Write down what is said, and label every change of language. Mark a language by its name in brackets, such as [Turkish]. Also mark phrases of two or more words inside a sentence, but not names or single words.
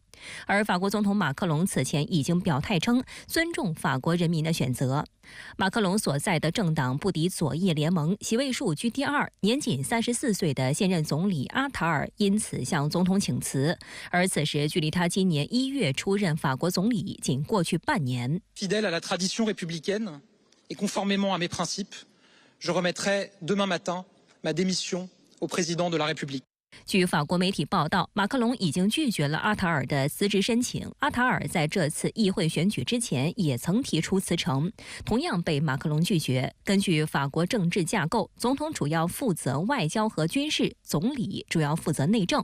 [Chinese] 而法国总统马克龙此前已经表态称尊重法国人民的选择。马克龙所在的政党不敌左翼联盟，席位数居第2，年仅34岁的现任总理阿塔尔因此向总统请辞，而此时距离他今年1月出任法国总理仅过去半年。 [French] Fidèle à la tradition républicaine et conformément à mes principes, je remettrai demain matin ma démission au président de la République. [Chinese] 据法国媒体报道，马克龙已经拒绝了阿塔尔的辞职申请。阿塔尔在这次议会选举之前也曾提出辞呈，同样被马克龙拒绝。根据法国政治架构，总统主要负责外交和军事，总理主要负责内政。